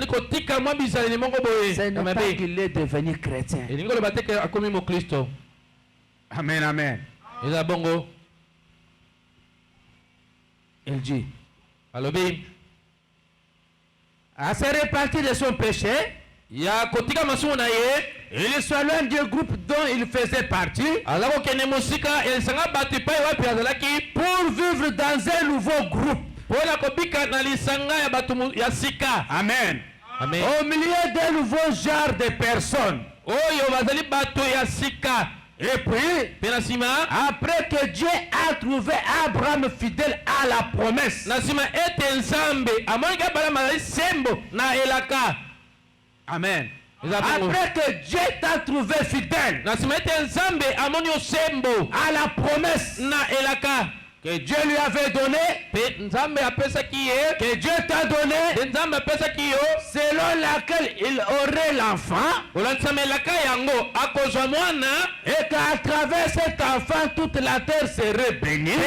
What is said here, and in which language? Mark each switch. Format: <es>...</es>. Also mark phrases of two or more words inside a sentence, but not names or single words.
<fr>Ce n'est pas qu'il est devenu chrétien. Amen, amen. Il dit,</fr> <ln>alobi</ln> <fr>à se repentir de son péché,</fr> <ln>ya kotika masumu na ye,</ln> <fr>il soit loin du groupe dont il faisait partie,</fr> <ln>azako kene musika elisanga batu pai wapi azalaki</ln> <fr>pour vivre dans un nouveau groupe.</fr> <ln>pona kobika na lisanga ya batu ya sika.</ln> <fr>Amen. Amen. Au milieu d'un nouveau genre de personnes.</fr> <ln>Oyo bazali batu ya sika.</ln> <fr>Et puis, après que Dieu a trouvé Abraham fidèle à la promesse, amen. Après que Dieu t'a trouvé fidèle à la promesse que Dieu lui avait donné, que Dieu t'a donné, selon laquelle il aurait l'enfant, et qu'à travers cet enfant toute la terre serait bénie.</fr>